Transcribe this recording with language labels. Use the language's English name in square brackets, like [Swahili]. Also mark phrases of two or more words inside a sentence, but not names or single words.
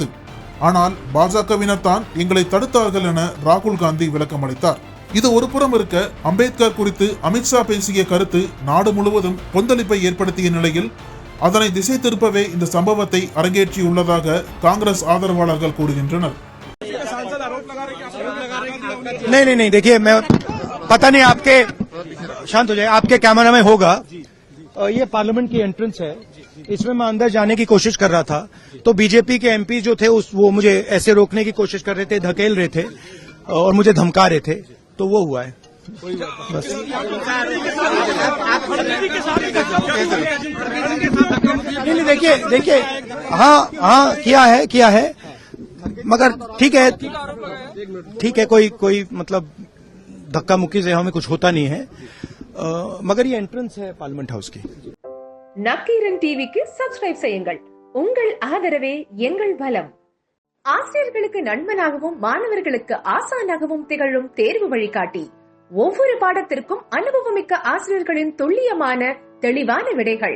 [Tamil] ஆனால் பாஜகவினர் தான் எங்களை தடுத்தார்கள் என ராகுல் காந்தி விளக்கம் அளித்தார். இது ஒரு புறம் இருக்க, அம்பேத்கர் குறித்து அமித்ஷா பேசிய கருத்து நாடு முழுவதும் கொந்தளிப்பை ஏற்படுத்திய நிலையில் அதனை திசை திருப்பவே இந்த சம்பவத்தை அரங்கேற்றியுள்ளதாக காங்கிரஸ் ஆதரவாளர்கள் கூறுகின்றனர். [Hindi] नहीं देखिए, मैं पता नहीं आपके शांत हो जाए, आपके कैमरा में होगा। ये पार्लियामेंट की एंट्रेंस है, इसमें मैं अंदर जाने की कोशिश कर रहा था तो बीजेपी के एमपी जो थे वो मुझे ऐसे रोकने की कोशिश कर रहे थे, धकेल रहे थे और मुझे धमका रहे थे, तो वो हुआ है बस। नहीं देखिए हाँ किया है मगर ठीक है कोई मतलब धक्का मुक्की से हमें कुछ होता नहीं है, मगर ये एंट्रेंस है [English] parliament house [Hindi] की। [Tamil] நக்கீரன் டிவிக்கு சப்ஸ்கிரைப் செய்யுங்கள். உங்கள் ஆதரவே எங்கள் பலம். ஆசிரியர்களுக்கு நண்பனாகவும் மாணவர்களுக்கு ஆசானாகவும் திகழும் தேர்வு வழிகாட்டி. ஒவ்வொரு பாடத்திற்கும் அனுபவமிக்க ஆசிரியர்களின் துல்லியமான தெளிவான விடைகள்.